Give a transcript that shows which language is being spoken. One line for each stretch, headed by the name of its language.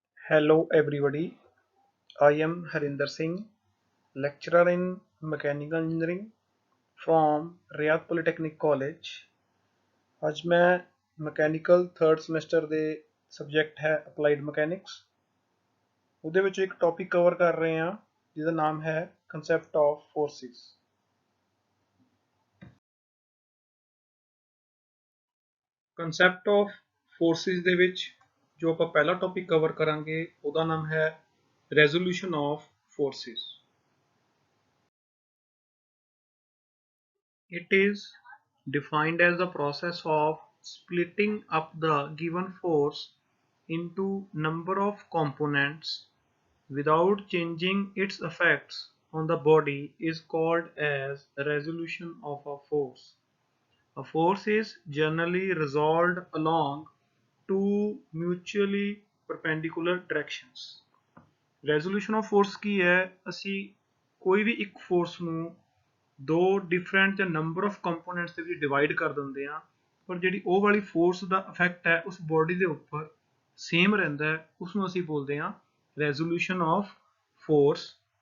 English: Hello everybody, I am Harinder Singh, lecturer in Mechanical Engineering from Riyadh Polytechnic College।
Punjabi: ਅੱਜ ਮੈਂ mechanical third semester ਦੇ subject ਹੈ applied mechanics. ਉਹਦੇ ਵਿੱਚ ਇੱਕ ਟੌਪਿਕ ਕਵਰ ਕਰ ਰਹੇ ਹਾਂ ਜਿਹਦਾ ਨਾਮ ਹੈ concept of forces. Concept of forces ਦੇ ਵਿੱਚ ਜੋ ਆਪਾਂ ਪਹਿਲਾ ਟੌਪਿਕ ਕਵਰ ਕਰਾਂਗੇ ਉਹਦਾ ਨਾਮ ਹੈ resolution of forces.
English: It is defined as the process of splitting up the given force into number of components without changing its effects on the body is called as resolution of a force. A force is generally resolved along two mutually perpendicular directions.
Punjabi: Resolution of force ਕੀ ਹੈ? ਅਸੀਂ ਕੋਈ ਵੀ ਇੱਕ force ਨੂੰ ਦੋ different ਜਾਂ number of components ਦੇ ਵਿੱਚ divide ਕਰ ਦਿੰਦੇ ਆ, ਪਰ ਜਿਹੜੀ ਉਹ ਵਾਲੀ ਫੋਰਸ ਦਾ ਇਫੈਕਟ ਹੈ ਉਸ ਬੋਡੀ ਦੇ ਉੱਪਰ ਸੇਮ ਰਹਿੰਦਾ ਹੈ, ਉਸ ਨੂੰ ਅਸੀਂ ਬੋਲਦੇ ਹਾਂ ਰੈਜ਼ੋਲੂਸ਼ਨ ਆਫ ਫੋਰਸ।